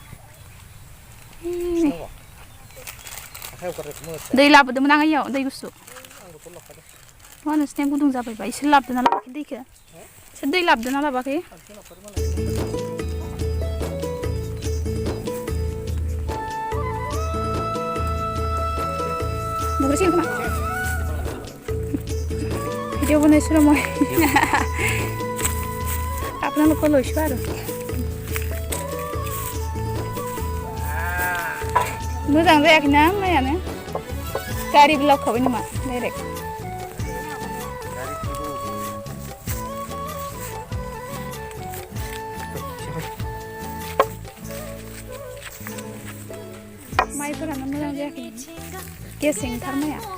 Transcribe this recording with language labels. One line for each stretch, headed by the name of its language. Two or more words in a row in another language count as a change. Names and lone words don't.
Bodo: दै लाबोदोंमोन आं इयाव दै गुसु मा नोंसिनिया गुदुं जाबायबा इसोर लाबोदों ना लाबाखै दैखौ इसोर दै लाबोदों ना लाबाखै नुग्रोसिगोन खोमा भिडिअ बनायसै र'
Assamese: মই আপোনালোকক লৈছোঁ আৰু
Bodo: मोजां जायाखैना माइयानो गारिबो लाबोखाबाय नामा डाइरेक्ट माइफोरानो मोजां जायाखै गेसेंथार माइया